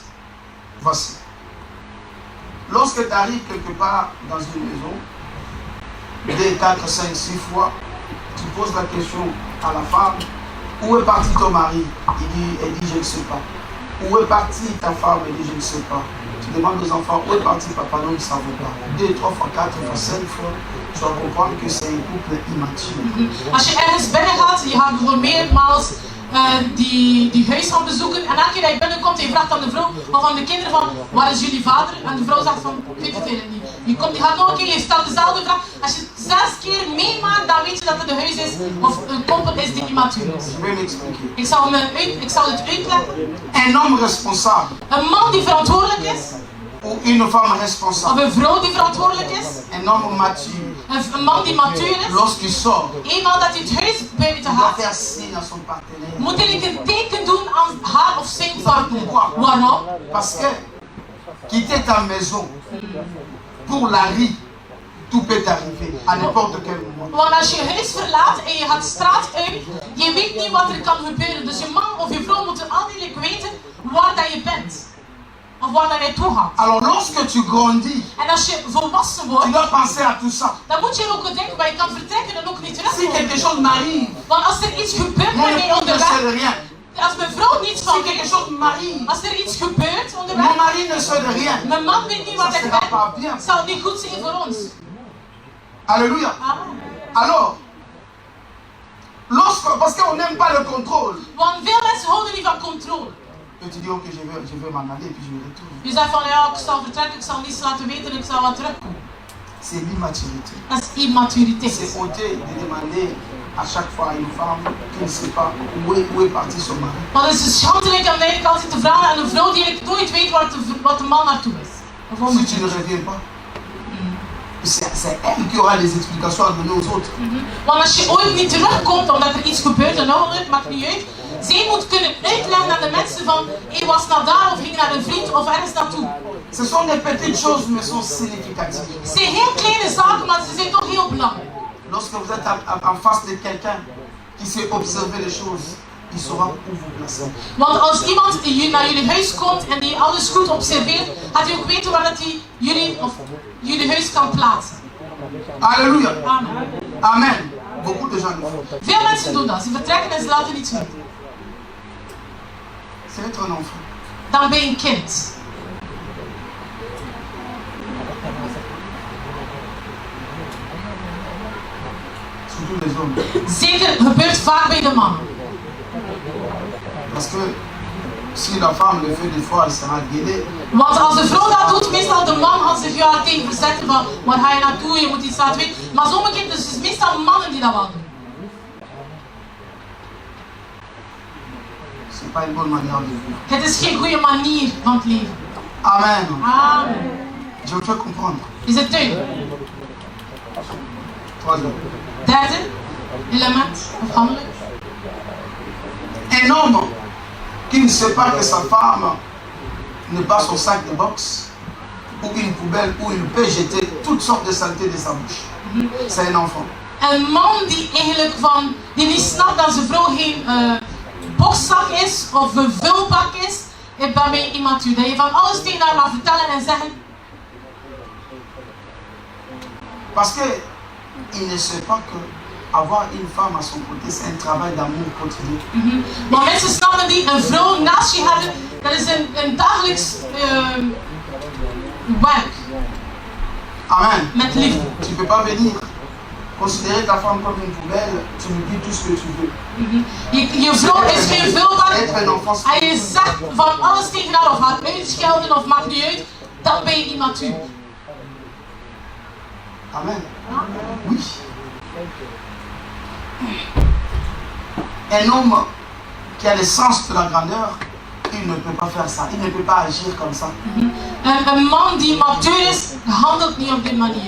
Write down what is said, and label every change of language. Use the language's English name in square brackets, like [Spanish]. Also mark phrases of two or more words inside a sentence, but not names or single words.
[French] Voici. Lorsque tu arrives quelque part dans une maison, 2, 4, 5, 6 fois, tu poses la question à la femme, où est parti ton mari? Elle dit, je ne sais pas. Où est partie ta femme? Elle dit, je ne sais pas. Tu demandes aux enfants, où est parti papa? Non, ils ne savent pas. 2, 3 fois, 4 fois, 5 fois, tu vas comprendre que c'est un couple immature. [Dutch] Als je ergens binnen gaat, je gaat voor meermaals die huis gaan bezoeken en elke keer dat je binnenkomt en je vraagt aan de vrouw of aan de kinderen van, waar is jullie vader? En de vrouw zegt van, ik weet het eigenlijk niet. Je gaat nog een keer, je stelt dezelfde vraag. Als je het 6 keer meemaakt, dan weet je dat het een huis is of een koppel is die immatuur is. [French] Je vais m'expliquer. [Dutch] Ik zal het uitleggen. [French] Un homme responsable [Dutch] Een man die verantwoordelijk is, [French] ou une femme [Dutch] of [French] responsable, [Dutch] een vrouw die verantwoordelijk is, [French] un homme mature, [Dutch] een man die matuur is, [French] lorsqu'il sort, [Dutch] eenmaal dat hij het huis buiten [French] il doit [Dutch] gaat, [French] faire signe à son partenaire. [Dutch] moet hij een teken doen aan haar of zijn partner. Waarom? [French] Parce que quitter ta maison pour la rue, tout peut arriver à n'importe quel moment. [Dutch] Want als je je huis verlaat en je gaat de straat uit, je weet niet wat er kan gebeuren. Dus je man of je vrouw moeten altijd weten waar dat je bent. Of waar dat je naartoe gaat. [French] Alors lorsque tu grandis, [Dutch] En als je volwassen [French] tu [Dutch] wordt, [French] dois penser à tout ça. [Dutch] dan moet je ook denken, maar je kan vertrekken en ook niet [French] Si [Dutch] terugkomen. [French] quelque chose m'arrive, [Dutch] Want als er iets gebeurt [French] mon [Dutch] met mij [French] épouse ne [Dutch] onderweg, [French] sait de rien. [Dutch] als mijn vrouw niets van [French] Si quelque [Dutch] weet, [French] chose m'arrive, [Dutch] als er iets gebeurt [French] mon [Dutch] onderweg, [French] mari ne sait de rien. [Dutch] mijn man weet niet wat [French] Ça [Dutch] ik [French] sera [Dutch] ben, [French] pas bien. [Dutch] zal het niet goed zijn voor ons. [French] Alléluia. Amen. Alors, parce qu'on n'aime pas le contrôle. [Dutch] Want veel mensen houden niet van controle. [French] Et tu dis, ok, je vais m'en aller et puis je me retrouve. [Dutch] Je zegt van ja, ik zal vertrekken, ik zal niets laten weten, ik zal wat terugkomen. [French] C'est l'immaturité. [Dutch] Dat is immaturiteit. [French] C'est honteux de demander à chaque fois une femme qui ne sait pas où est parti son mari. [Dutch] Want het is schandelijk om eigenlijk altijd te vragen aan een vrouw die eigenlijk nooit weet wat de man naartoe is. [French] Si tu ne reviens pas, c'est elle qui aura les explications à donner aux autres. [Dutch] Want als je ooit niet terugkomt omdat er iets gebeurt, een ongeluk, maakt niet uit. Zij moet kunnen uitleggen aan de mensen van, hij was naar daar of ging naar een vriend of ergens naartoe. [French] Ce sont des petites choses mais sont significatives. [Dutch] Het zijn heel kleine zaken, maar ze zijn toch heel belangrijk. [French] Lorsque vous êtes en face de quelqu'un qui sait observer les choses, il saura où vous placer. [Dutch] Want als iemand naar jullie huis komt en die alles goed observeert, gaat hij ook weten waar dat hij jullie huis kan plaatsen. [French] Alléluia. Amen. Amen. Beaucoup de gens le font. [Dutch] Veel mensen doen dat. Ze vertrekken en ze laten niets weten. [French] C'est être un enfant. [Dutch] Dan ben je een kind. [French] Surtout les hommes. [Dutch] Zeker gebeurt vaak bij de mannen. [French] Parce que si la femme le fait des fois, elle sera guidée. [Dutch] Want als de vrouw dat doet, meestal de man gaat zich daar tegen verzetten van waar ga je naartoe, je moet iets laten weten. Maar sommige kinderen, dus het is meestal mannen die dat wel doen. [French] C'est pas une bonne manière de vivre. [Dutch] Het is geen goede manier van het leven. Amen. Amen. [French] Je me fais comprendre. [Dutch] Is het duidelijk? [French] Troisième. [Dutch] Derde element of handeling. [French] Un homme qui ne sait pas que sa femme n'est pas son sac de boxe ou une poubelle où il peut jeter toutes sortes de saletés de sa bouche. C'est un enfant. [Dutch] Een man die eigenlijk die niet snapt dat zijn vrouw geen bokszak is of een vulbak is, is bij mij immature. Dat je van alles tegen haar laat vertellen en zeggen. [French] Parce que il ne sait pas que avoir une femme à son côté, c'est un travail d'amour quotidien. [Dutch] Maar mensen snappen die een vrouw naast je hebben, dat is een dagelijks werk. Amen. Met liefde. [French] Tu ne peux pas venir considérer ta femme comme une poubelle, tu lui dis tout ce que tu veux. [Dutch] Je vrouw is geen vulbak [French] Être un enfant. [Dutch] en je zegt van alles tegen haar of haar uitschelden of maakt niet uit, dan ben je immature. [French] Amen. Oui. Un homme qui a le sens de la grandeur, il ne peut pas faire ça. Il ne peut pas agir comme ça. [Dutch] Een man die matuur is, handelt niet op die manier.